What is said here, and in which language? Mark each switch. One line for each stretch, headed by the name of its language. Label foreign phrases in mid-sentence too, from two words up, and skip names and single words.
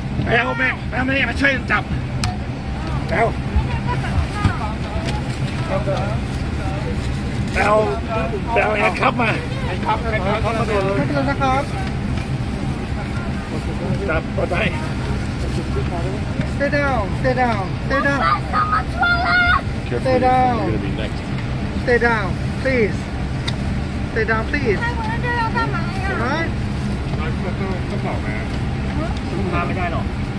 Thai: เอาแม่ไม่ได้มาช่วยจับแล้วแอนครับมาแอนครับมาดูนะครับจับตัวใจ
English: Stay down Stay down Stay down Stay down Stay down please Stay down please
Chinese: 他要干嘛呀？
Thai: Alright ต้องบอกนะ มาไม่ได้หรอก